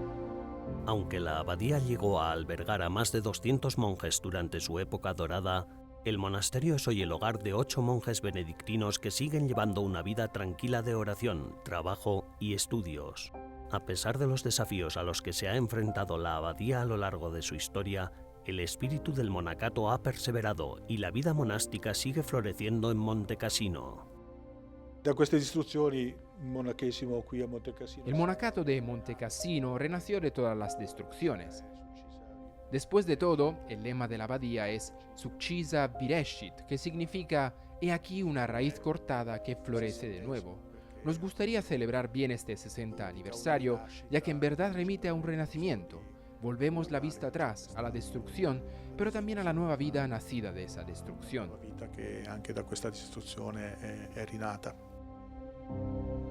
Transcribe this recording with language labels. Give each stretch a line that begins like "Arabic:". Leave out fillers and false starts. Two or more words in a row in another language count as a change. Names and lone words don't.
Spanish: Aunque la abadía llegó a albergar a más de 200 monjes durante su época dorada, El monasterio es hoy el hogar de 8 monjes benedictinos que siguen llevando una vida tranquila de oración, trabajo y estudios. A pesar de los desafíos a los que se ha enfrentado la abadía a lo largo de su historia, el espíritu del monacato ha perseverado y la vida monástica sigue floreciendo en Monte Cassino.
Italian: Da queste distruzioni, il monachesimo qui a Monte Cassino.
Spanish: El monacato de Monte Cassino renació de todas las destrucciones. Después de todo, el lema de la abadía es
Latin: Succisa Virescit,
Spanish: que significa «He aquí una raíz cortada que florece de nuevo». Nos gustaría celebrar bien este 60 aniversario, ya que en verdad remite a un renacimiento. Volvemos la vista atrás, a la destrucción, pero también a la nueva vida nacida de esa destrucción.
Italian: La vita che anche da questa distruzione è rinata.